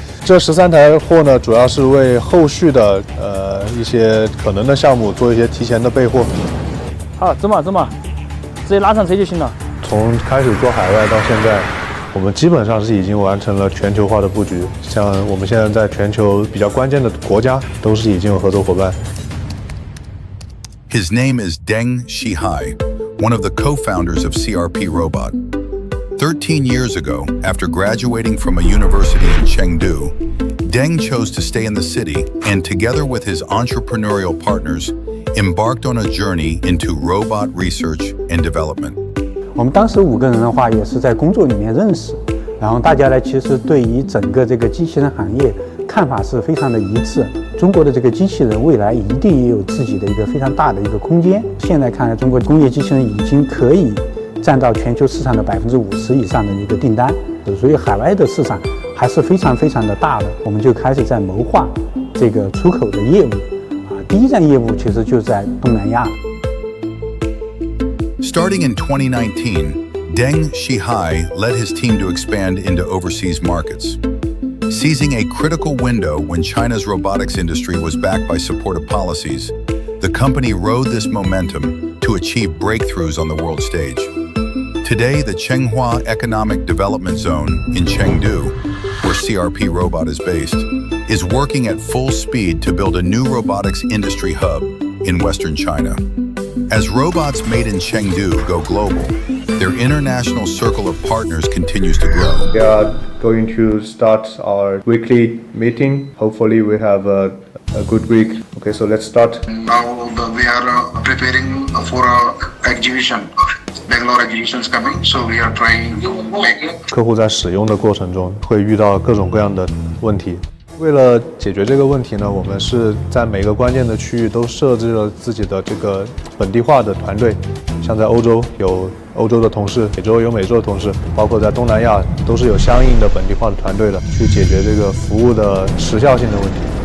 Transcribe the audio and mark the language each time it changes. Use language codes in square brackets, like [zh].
[zh] 这13台货呢，主要是为后续的一些可能的项目做一些提前的备货。好，走嘛，直接拉上车就行了。从开始做海外到现在，我们基本上是已经完成了全球化的布局。像我们现在在全球比较关键的国家，都是已经有合作伙伴。 [en] His name is Deng Shihai, one of the co-founders of CRP Robot. 13 years ago, after graduating from a university in Chengdu, Deng chose to stay in the city and, together with his entrepreneurial partners, embarked on a journey into robot research and development. [zh] 我们当时5个人的话，也是在工作里面认识，然后大家呢，其实对于整个这个机器人行业看法是非常的一致。中国的这个机器人未来一定也有自己的一个非常大的一个空间。现在看来，中国工业机器人已经可以占到全球市场的50%以上的一个订单，所以海外的市场还是非常的大的。我们就开始在谋划这个出口的业务，第一站业务其实就在东南亚。 [en] Starting in 2019, Deng Shihai led his team to expand into overseas markets. Seizing a critical window when China's robotics industry was backed by supportive policies, the company rode this momentum to achieve breakthroughs on the world stage. Today, the Chenghua Economic Development Zone in Chengdu, where CRP Robot is based, is working at full speed to build a new robotics industry hub in Western China. As robots made in Chengdu go global, their international circle of partners continues to grow. We are going to start our weekly meeting. Hopefully we have a good week. Okay, so let's start. Now we are preparing for a exhibition. Bangalore exhibition is coming, so we are trying to make. [zh] 客户在使用的过程中会遇到各种各样的问题。为了解决这个问题呢，我们是在每个关键的区域都设置了自己的这个本地化的团队，像在欧洲有欧洲的同事，美洲有美洲的同事，包括在东南亚都是有相应的本地化的团队的，去解决这个服务的时效性的问题。